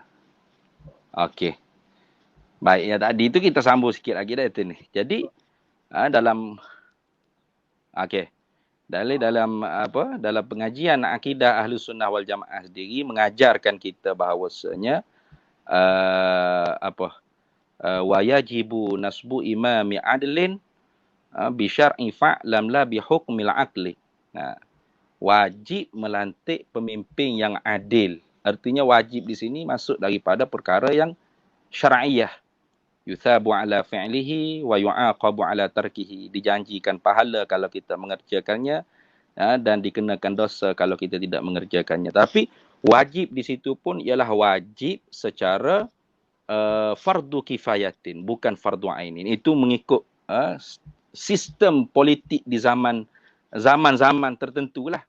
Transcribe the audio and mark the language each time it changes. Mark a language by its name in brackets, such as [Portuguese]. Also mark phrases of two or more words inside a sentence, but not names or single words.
[Malay] Okey. Baik, ya tadi tu kita sambung sikit lagi dah itu ni. Jadi dalam dalam pengajian akidah Ahlus Sunnah wal Jamaah sendiri mengajarkan kita bahawasanya [Arabic] وَيَجِبُ نَصْبُ إِمَامٍ عَدْلٍ بِالشَّرْعِ فَاعْلَمْ لَا بِحُكْمِ الْعَقْلِ. [Malay] Wajib melantik pemimpin yang adil. Artinya wajib di sini masuk daripada perkara yang syar'iyah. [Arabic] يُثَابُ عَلَى فِعْلِهِ وَيُعَاقَبُ عَلَى تَرْكِهِ. [Malay] Dijanjikan pahala kalau kita mengerjakannya dan dikenakan dosa kalau kita tidak mengerjakannya. Tapi Wajib di situ pun ialah wajib secara [Arabic] فَرْضُ كِفَايَةٍ, [Malay] bukan [Arabic] فَرْضُ عَيْنٍ. [Malay] Itu mengikut sistem politik di zaman-zaman tertentu lah.